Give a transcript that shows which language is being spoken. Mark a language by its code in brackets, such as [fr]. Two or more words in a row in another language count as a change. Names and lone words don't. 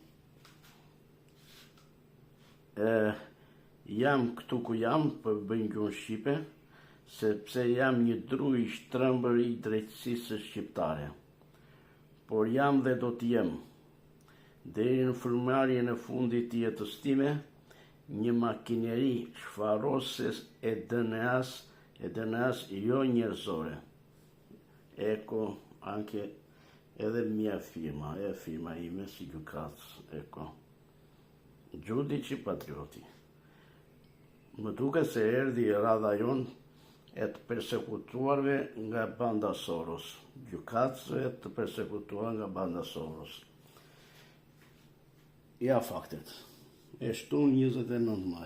[sq] Jam këtu ku jam për bëj gjuhën shqipe, sepse jam një dru i shtrëmbër i drejtësisë shqiptare. Por jam dhe do t'jem, deri në frymëmarrjen e fundit të jetës time, një makineri shfarose e DNA-s jo njerëzore. [it] Ecco anche [sq] edhe [it] mia firma, [sq] e firma ime si gjykatës, ecco. [it] Giudici patrioti. [sq] Më duket se erdhi radha jon e të persekutuarve nga banda Soros, gjykatësve të persekutuar nga banda Soros. Ja faktet. E shtun 29 maj.